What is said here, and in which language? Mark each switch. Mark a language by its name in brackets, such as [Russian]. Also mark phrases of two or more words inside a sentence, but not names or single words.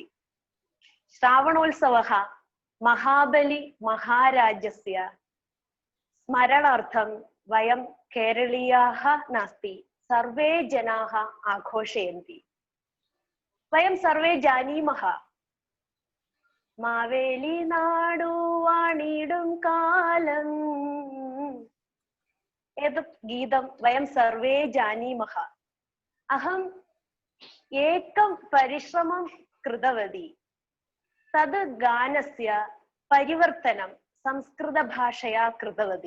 [Sanskrit] ശ്രാവണോത്സവः മഹാബലി മഹാരാജസ്യ സ്മരണാർത്ഥം വയം കേരളീയാः നാസ്തി സർവേ ജനാः ആഘോഷയന്തി. വയം സർവേ ജാനീമः [Malayalam] മാവേലി നാടു വാണിടും കാലം. [Sanskrit] एतत् गीतं वयं सर्वे जानीमः. अहम् एकं परिश्रमं कृतवती. तद् गानस्य परिवर्तनं संस्कृतभाषया कृतवती.